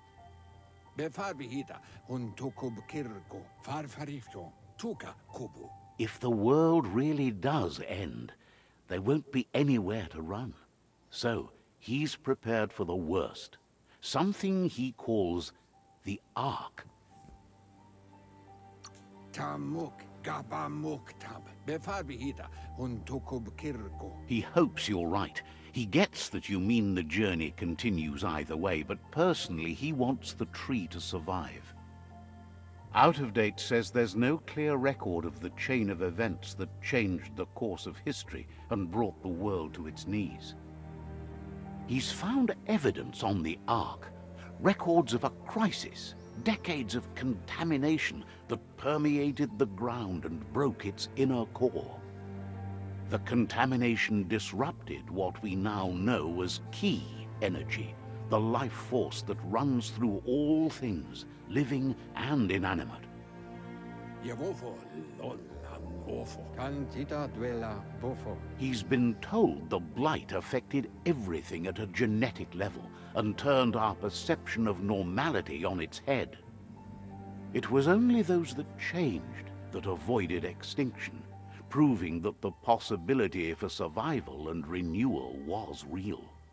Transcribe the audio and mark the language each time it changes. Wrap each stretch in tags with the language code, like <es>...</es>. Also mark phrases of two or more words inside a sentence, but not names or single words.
<en>If the world really does end, there won't be anywhere to run. So, he's prepared for the worst. Something he calls the Ark. Tamuk gabamuktab befarbihita huntokub kirko. He hopes you're right. He gets that you mean the journey continues either way, but personally he wants the tree to survive. Out of Date says there's no clear record of the chain of events that changed the course of history and brought the world to its knees. He's found evidence on the Ark, records of a crisis, decades of contamination that permeated the ground and broke its inner core. The contamination disrupted what we now know as key energy, the life force that runs through all things, living and inanimate. Yavofo lolam ofo. Tantita duela bofo. He's been told the blight affected everything at a genetic level and turned our perception of normality on its head. It was only those that changed that avoided extinction, proving that the possibility for survival and renewal was real.</en>